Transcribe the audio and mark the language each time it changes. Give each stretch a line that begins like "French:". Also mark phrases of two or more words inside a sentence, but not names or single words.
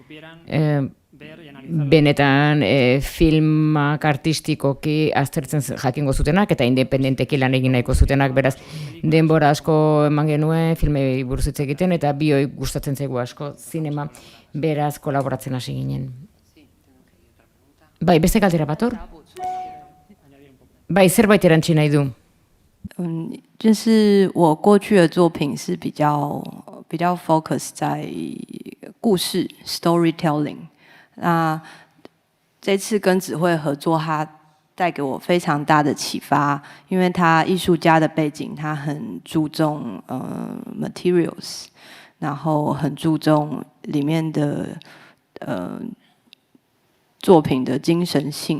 Basque: Benetan filmak artistikoki aztertzen jakingo zutenak eta independenteki lan egin nahiko zutenak, beraz denbora asko eman genuen filmei buruz hitz egiten eta bioi gustatzen zaigu asko zinema, beraz kolaboratzen hasi ginen. Bai, beste galdera bat hor? Bai, zerbait erantzi nahi du.
Chinese: 就是我过去的作品是比较 focus 在故事 storytelling。那这次跟子慧合作，他带给我非常大的启发，因为他艺术家的背景，他很注重materials， 然后很注重里面的作品的精神性。